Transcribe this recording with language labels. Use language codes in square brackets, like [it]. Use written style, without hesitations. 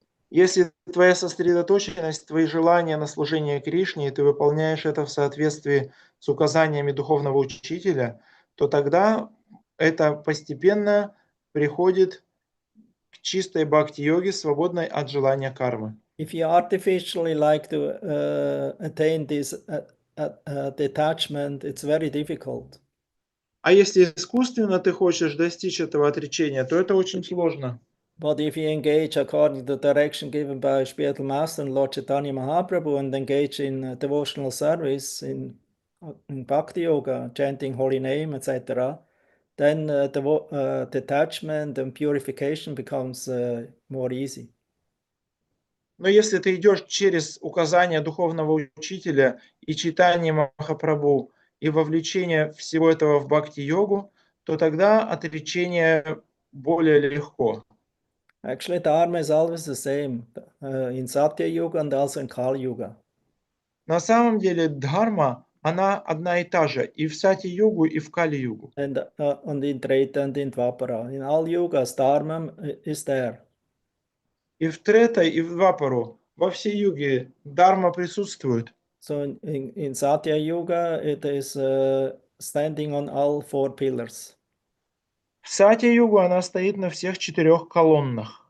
[ru] Если твоя сосредоточенность, твои желания на служение Кришне, и ты выполняешь это в соответствии с указаниями духовного учителя, то тогда это постепенно приходит к чистой бхакти-йоге, свободной от желания кармы. [en] If you artificially like to attain this detachment, it's very difficult. [ru] А если искусственно ты хочешь достичь этого отречения, то это очень сложно. [en] But if you engage according to the direction given by Spiritual Master and Lord Chaitanya Mahaprabhu and engage in devotional service, in Bhakti Yoga, chanting holy name, etc., then detachment and purification becomes more easy. [ru] Но если ты идешь через указания духовного учителя и читание Махапрабху и вовлечение всего этого в бхакти-йогу, то тогда отречение более легко. [en] Actually, Dharma is always the same in Satya Yuga and also in Kali Yuga. [ru] На самом деле дхарма, она одна и та же и в сати-югу, и в кали-югу. [en] And in Treta and in Dvapara. In all yugas, Dharma is there. [ru] И в трета, и в двапару, во всей юге дхарма присутствует. [en] So in Satya Yuga, it is standing on all four pillars. [ru] В сати-югу она стоит на всех 4 колоннах.